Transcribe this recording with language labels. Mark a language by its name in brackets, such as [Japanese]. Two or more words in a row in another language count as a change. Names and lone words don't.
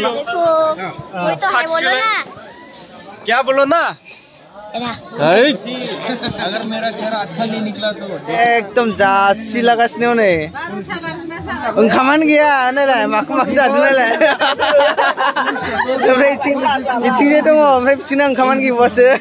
[Hindi] देखो कोई तो है बोलो ना क्या बोलो ना अगर मेरा चेहरा अच्छा नहीं निकला तो [Bodo] एकदम जासि लागासिनो नै ओंखामानो गैया नालाय माखौ माखौ जादों नालाय ओमफ्राय इथिंजाय दङ ओमफ्राय बिथिंना ओंखामानो गैबावासो